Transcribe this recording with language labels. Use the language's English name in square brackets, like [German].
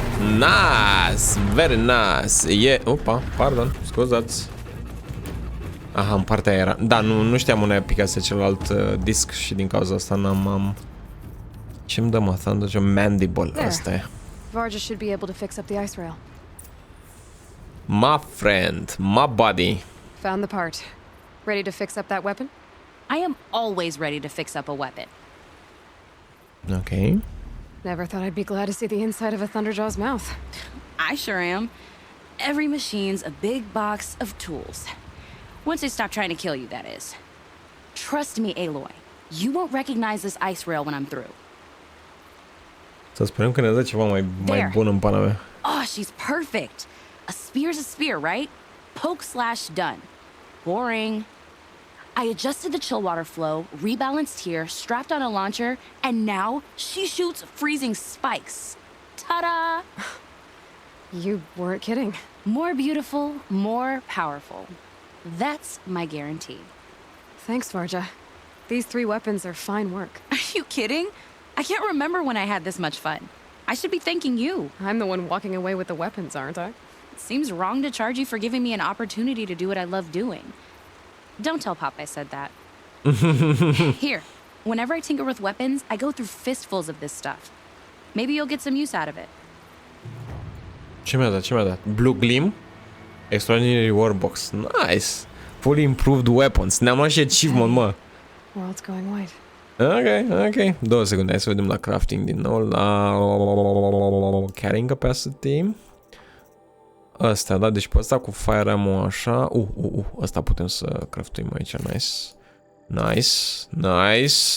[English] Nice, very nice. [Romanian] E, opa, pardon, scuzați. Aha, în partea aia era. Da, nu știam unde picase celălalt disc și din cauza asta n-am... Ce-mi dă, mă? Thunder Mandible, asta e. [English] Varga should be able to fix up the ice rail. My friend, my buddy. Found the part. Ready to fix up that weapon? I am always ready to fix up a weapon. Ok. Never thought I'd be glad to see the inside of a Thunderjaw's mouth. I sure am. Every machine's a big box of tools. Once they stop trying to kill you, that is. Trust me, Aloy. You won't recognize this ice rail when I'm through. [Romanian] Să sperăm că ne dă ceva mai bun în pana mea. [English] Oh, she's perfect. A spear's a spear, right? Poke slash done. Boring. I adjusted the chill water flow, rebalanced here, strapped on a launcher, and now she shoots freezing spikes. Ta-da! You weren't kidding. More beautiful, more powerful. That's my guarantee. Thanks, Varga. These 3 weapons are fine work. Are you kidding? I can't remember when I had this much fun. I should be thanking you. I'm the one walking away with the weapons, aren't I? It seems wrong to charge you for giving me an opportunity to do what I love doing. Don't tell Pop I said that. Here, whenever I tinker with weapons, I go through fistfuls of this stuff. Maybe you'll get some use out of it. [Romanian] Ce mi-a dat? Ce mi-a dat? Blue Gleam? Extraordinary Warbox. Nice! [English] Fully improved weapons. [Romanian] Ne-am luat și achievement, mă. [English] World's going wide. Ok. [Romanian] 2 secunde, hai să vedem la crafting din nou. La carrying capacity. Asta, da, deci pe ăsta cu fire ammo așa. Asta putem să craftuim aici, nice.